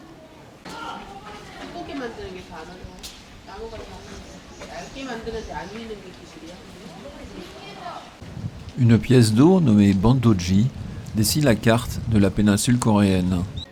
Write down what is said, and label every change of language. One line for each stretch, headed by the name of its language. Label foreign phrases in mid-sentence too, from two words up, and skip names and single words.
Korean: 예쁘게 만드는 게 다 어려워. 나무가 다 얇게 만드는데 안 미는 게 기술이야.
French: Une pièce d'eau nommée Bandoji dessine la carte de la péninsule coréenne.